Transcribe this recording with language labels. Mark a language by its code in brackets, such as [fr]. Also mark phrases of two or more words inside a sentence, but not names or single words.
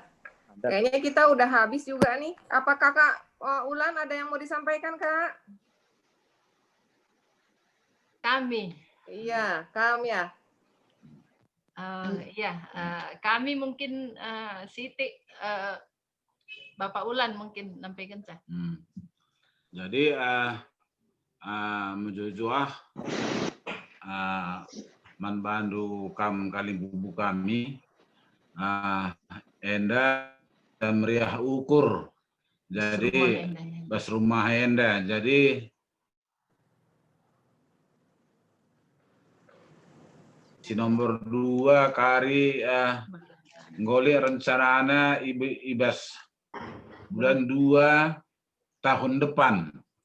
[id] Kayaknya kita udah habis juga nih. Apa Kakak Ulan ada yang mau disampaikan, Kak? kami. Iya, kami ya. Kami mungkin Siti, Bapak Ulan mungkin nampaikan saya. [btx] Jadi menjujuah manbandu Kalimbubu kami enda meriah ukur. Jadi bas rumah enda. Jadi si nomor 2 kari ngoli rencananya ibas bulan 2 [id] tahun depan.